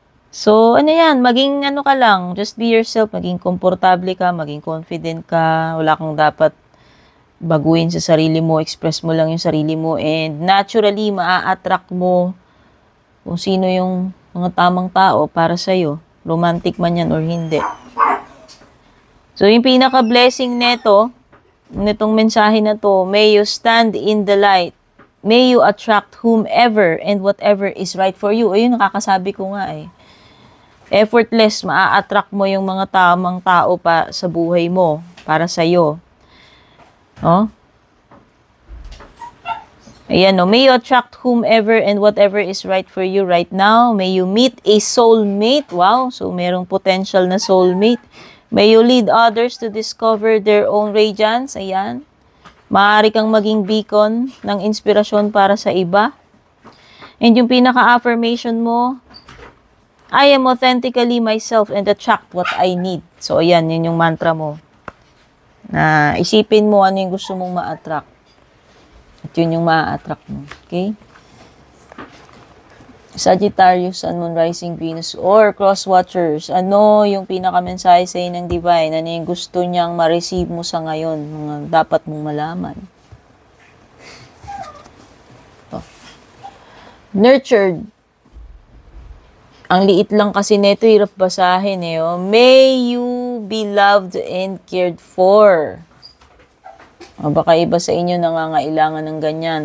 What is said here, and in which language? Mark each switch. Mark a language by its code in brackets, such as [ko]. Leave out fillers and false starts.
[tl] So, yan, maging ka lang, [en] just be yourself, [tl] maging komportable ka, maging confident ka, wala kang dapat baguhin sa sarili mo, express mo lang yung sarili mo, and naturally, maa-attract mo kung sino yung mga tamang tao para sa'yo. Romantic man yan or hindi. So, yung pinaka-blessing nitong mensahe na to, [en] may you stand in the light. May you attract whomever and whatever is right for you. [tl] Ayun, nakakasabi ko nga eh. Effortless, maa-attract mo yung mga tamang tao pa sa buhay mo, para sa'yo. Oh? Ayan, no? [en] May you attract whomever and whatever is right for you right now. May you meet a soulmate. Wow, so [tl] merong potential na soulmate. [en] May you lead others to discover their own radiance. [tl] Ayan. Maaari kang maging beacon ng inspirasyon para sa iba. [en] And [tl] yung pinaka-affirmation mo, [en] I am authentically myself and attract what I need. [tl] So, ayan, yun yung mantra mo. Na isipin mo ano yung gusto mong ma-attract. At yun yung ma-attract mo. Okay? [en] Sagittarius, Sun, Moon, Rising, Venus, or Cross Watchers. [tl] Ano yung pinaka-mensahe sa inyo ng divine? Ano yung gusto niyang ma-receive mo sa ngayon? Mga dapat mong malaman. Oh. Nurtured. Ang liit lang kasi nito, hirap basahin eh. Oh. [en] May you be loved and cared for. [tl] O, baka iba sa inyo nangangailangan ng ganyan.